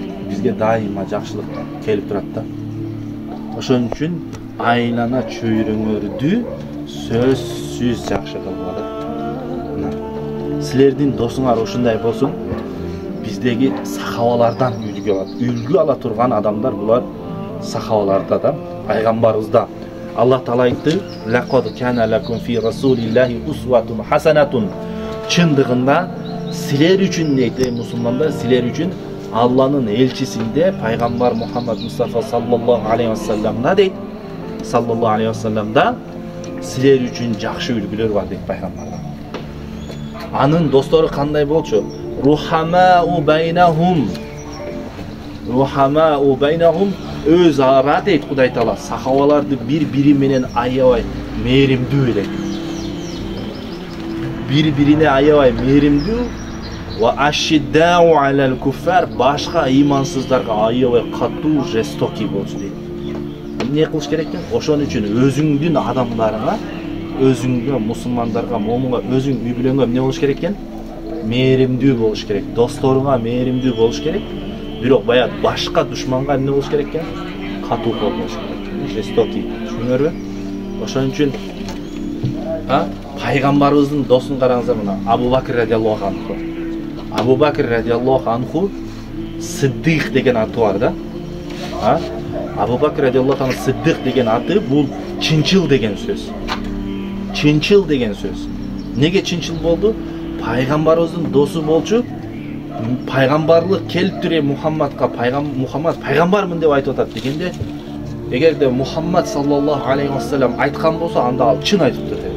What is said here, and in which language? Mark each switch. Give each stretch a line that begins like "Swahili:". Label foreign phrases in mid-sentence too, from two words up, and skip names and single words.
Kyrgyz: Бизге дайыма жакшылык келип турат да. Ошон үчүн айлана чөйрөңөрдү сөзсүз жакшы кылгыла. Силердин досуңар ушундай болсун. Биздеги сахабалардан үлгү ала турган адамдар булар сахабаларда да, пайгамбарыбызда. Аллах Таала айтты:
Arabic: "لقد كان لكم في رسول الله أسوة حسنة."
Kyrgyz: Чындыгында силер үчүн дейт, мусулмандар, силер үчүн Алланын элчисинде пайгамбар Мухаммад Мустафа
Arabic: صلى الله عليه وسلم
Kyrgyz: дейт.
Arabic: صلى الله عليه وسلم
Kyrgyz: силер үчүн жакшы үлгүлөр бар дейт пайгамбарда. Анын достору кандай болчу?
Arabic: رحماء بينهم
Kyrgyz: өз ара дейт Кудай Таала. Сахабаларды бир-бири менен аябай мээримдүү элек. Бир-бирине аябай мээримдүү
Arabic: وأشداء على الكفار,
Kyrgyz: башка ыймансыздарга аябай катуу, жестоки болчу дейт. Эмне кылыш керек экен? Ошон үчүн өзүңдүн адамдарыңа, өзүңгө, мусулмандарга, момунга, өзүң үй бүлөңгө эмне болуш керек экен? Мээримдүү болуш керек. Досторуңа мээримдүү болуш керек. Бирок баягы башка душманга эмне болуш керек экен? Катуу болуш керек. Жестоки. Түшүнүңөрбү? Ошон үчүн пайгамбарыбыздын досун караңыздар мына, Абу Бакр
Arabic: رضي الله عنه.
Kyrgyz: Абу Бакр
Arabic: رضي الله عنه
Kyrgyz: Сиддик деген аты бар да. Абу Бакр
Arabic: رضي الله عنه
Kyrgyz: Сиддик деген аты бул чынчыл деген сөз. Чынчыл деген сөз. Неге чынчыл болду? Пайгамбарыбыздын досу болчу. Пайгамбарлык келиптире Мухаммадка, Мухаммад пайгамбармын деп айтып атат дегенде, эгерде Мухаммад
Arabic: صلى الله عليه وسلم
Kyrgyz: айткан болсо, анда ал чын айтыптыр деп.